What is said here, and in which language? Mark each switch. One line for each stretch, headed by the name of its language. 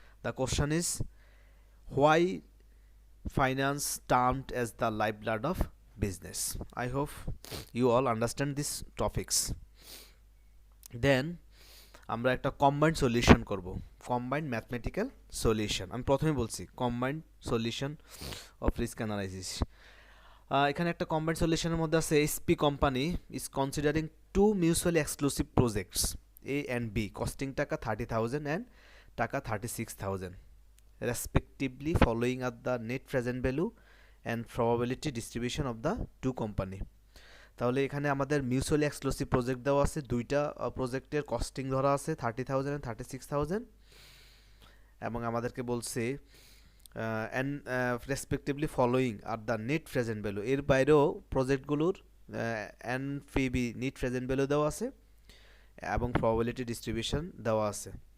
English: The question is, why finance termed as the lifeblood of business? I hope you all understand these topics. Then
Bangla: আমরা একটা combined solution করব, combined mathematical solution. আমি প্রথমে বলছি combined solution of risk analysis. এখানে একটা combined সলিউশনের মধ্যে আছে
English: SP company is considering two mutually exclusive projects A and B costing টাকা 30,000 and টাকা 36,000 respectively, following up the net present value and probability distribution of the two company.
Bangla: তাহলে এখানে আমাদের mutually exclusive project দেওয়া আছে, দুইটা প্রজেক্টের কস্টিং ধরা আছে 30,000 and 36,000, এবং আমাদেরকে বলছে
English: and respectively following are the net present value.
Bangla: এর বাইরেও প্রজেক্টগুলোর NPV নেট প্রেজেন্ট ভ্যালু দেওয়া আছে এবং প্রবাবিলিটি ডিস্ট্রিবিউশন দেওয়া আছে।